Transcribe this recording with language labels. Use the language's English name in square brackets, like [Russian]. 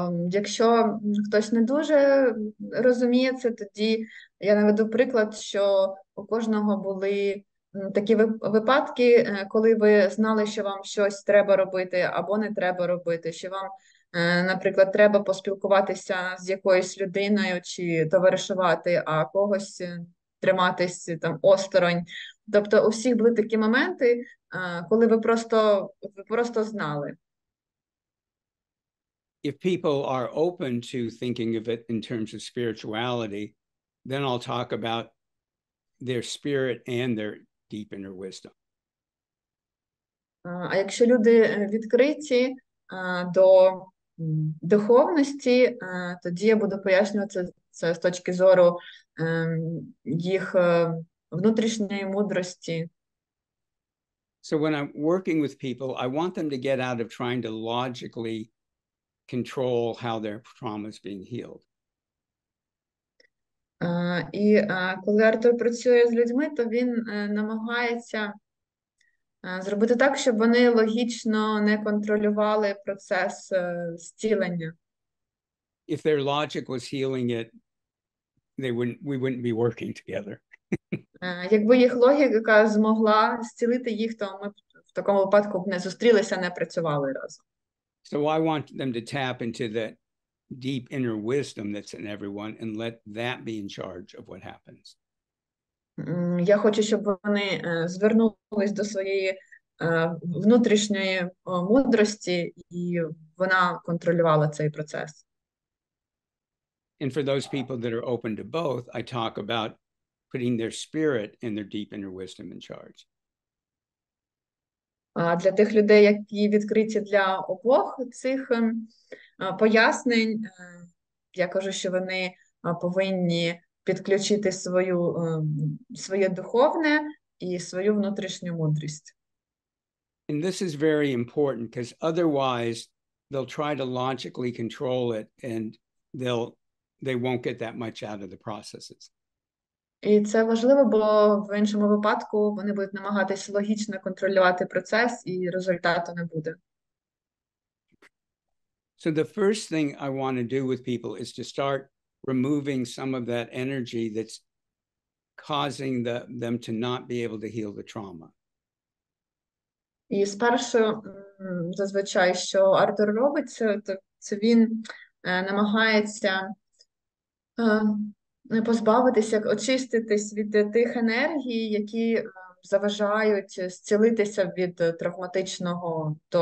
[Ukrainian] Якщо хтось не дуже розуміє це, тоді я наведу приклад, що у кожного були такі випадки, коли ви знали, що вам щось треба робити або не треба робити, що вам, наприклад, треба поспілкуватися з якоюсь людиною чи товаришувати, а когось триматись там осторонь. Тобто у всіх були такі моменти, коли ви просто знали. [English] If people are open to thinking of it in terms of spirituality, then I'll talk about their spirit and their deep inner wisdom. [Ukrainian] А якщо люди відкриті до духовності, тоді я буду пояснювати це з точки зору їх внутрішньої мудрості. [English] So when I'm working with people, I want them to get out of trying to logically control how their trauma is being healed. [Ukrainian] І коли Артур працює з людьми, то він намагається зробити так, щоб вони логічно не контролювали процес зцілення. [English] If their logic was healing it, we wouldn't be working together. [Ukrainian] Якби їх логіка змогла зцілити їх, то ми б в такому випадку б не зустрілися, не працювали разом. [English] So I want them to tap into that deep inner wisdom that's in everyone and let that be in charge of what happens. [Ukrainian] Я хочу, щоб вони звернулись до своєї внутрішньої мудрості, і вона контролювала цей процес. [English] And for those people that are open to both, I talk about putting their spirit and their deep inner wisdom in charge. [Ukrainian] А для тих людей, які відкриті для обох цих пояснень, я кажу, що вони повинні підключити своє духовне і свою внутрішню мудрість. [English] And this is very important because otherwise they'll try to logically control it and they won't get that much out of the processes. [Ukrainian] І це важливо, бо в іншому випадку вони будуть намагатися логічно контролювати процес, і результату не буде. [English] So the first thing I want to do with people is to start removing some of that energy that's causing them to not be able to heal the trauma. [Ukrainian] І спершу, зазвичай, що Артур робить, це він намагається позбавитися, очиститись від тих енергій, які заважають зцілитися від травматичного